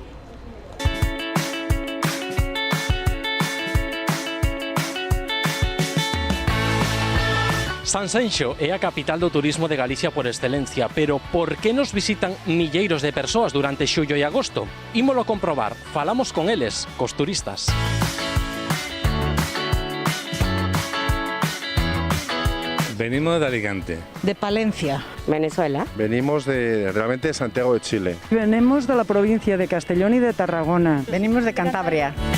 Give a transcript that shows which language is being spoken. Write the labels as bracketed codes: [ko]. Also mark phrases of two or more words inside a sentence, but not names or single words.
[gl] Sanxenxo é a capital do turismo de Galicia por excelencia, pero por que nos visitan milleiros de persoas durante xullo e agosto? Ímolo comprobar, falamos con eles, cos turistas. [es] Venimos de Alicante. De Palencia. Venezuela. Venimos realmente de Santiago de Chile. Venimos de la provincia de Castellón y de Tarragona. Venimos de Cantabria.